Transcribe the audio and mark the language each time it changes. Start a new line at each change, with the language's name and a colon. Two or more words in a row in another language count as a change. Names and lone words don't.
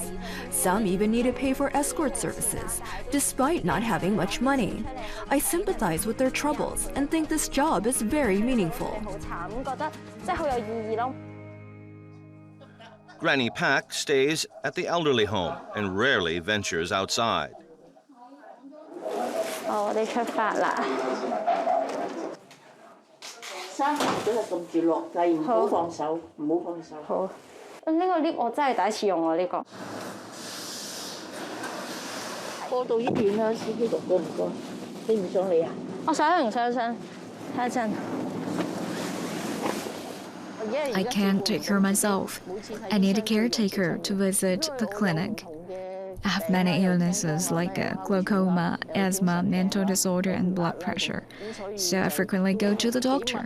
English: Some even need to pay for escort services, despite not having much money. I sympathize with their troubles and think this job is very meaningful. Granny Pak stays at the elderly home and rarely ventures outside.
Cantonese: 我哋出發啦！三行都係撳住落掣，唔好放手，唔好放手。好。呢個 lift 我真係第一次用喎，呢個。過到醫院啦，司機哥哥唔該，你唔想嚟啊？我想，睇一陣。
English: I can't take care of myself. I need a caretaker to visit the clinic. I have many illnesses like glaucoma, asthma, mental disorder, and blood pressure, so I frequently go to the doctor.